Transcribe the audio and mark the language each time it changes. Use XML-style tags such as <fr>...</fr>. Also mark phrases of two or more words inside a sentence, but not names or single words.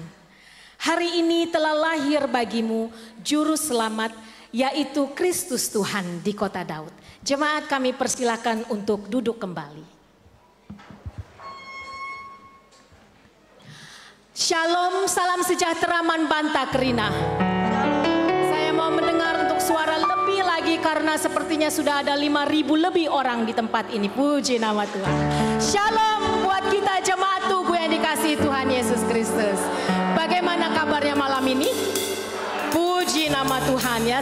<id>Hari ini telah lahir bagimu juru selamat, yaitu Kristus Tuhan di kota Daud. Jemaat, kami persilakan untuk duduk kembali. Shalom, salam sejahtera</id> <btx>Manbanta Kerina.</btx> <id>Saya mau mendengar untuk suara lebih lagi karena sepertinya sudah ada 5.000 lebih orang di tempat ini. Puji nama Tuhan. Shalom buat kita jemaat Tugu yang dikasihi Tuhan Yesus Kristus. Bagaimana kabarnya malam ini? Puji nama Tuhan ya.</id>